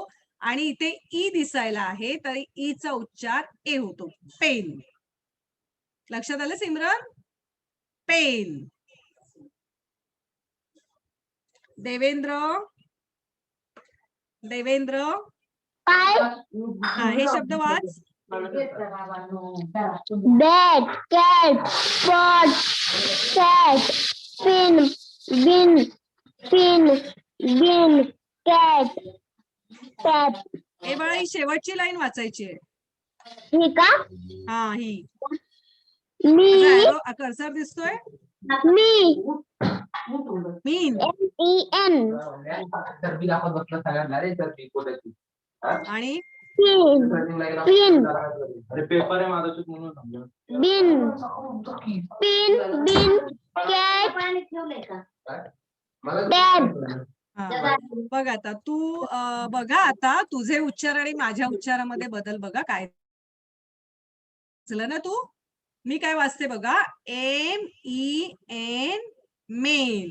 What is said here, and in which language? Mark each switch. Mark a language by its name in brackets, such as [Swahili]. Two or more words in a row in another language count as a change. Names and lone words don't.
[Marathi] आणि इथे ई दिसायला आहे तरी ई चा उच्चार ए होतो, पेन. लक्षात आलं सिमरन? पेन. देवेंद्र. देवेंद्र, हा, हे शब्द वाच. [English] Bat. Cat. Pot. Cat. Pin. Bin. Pin. Bin. Cat. Cat. [Marathi] ए बाळा, ही शेवटची लाईन वाचायची आहे. ही का? हा, ही. मी. कर्सर दिसतोय? [English] Me. [Marathi] मीन [English] MEN. [Marathi] आणि [English] Pin. Pin. Bin. Pin. Bin. Cat. Dad. [Marathi] हा बघ आता तू बघा आता तुझे उच्चार आणि माझ्या उच्चारामध्ये बदल बघा काय झालं ना तू. मी काय वाचते बघा MEN मेन.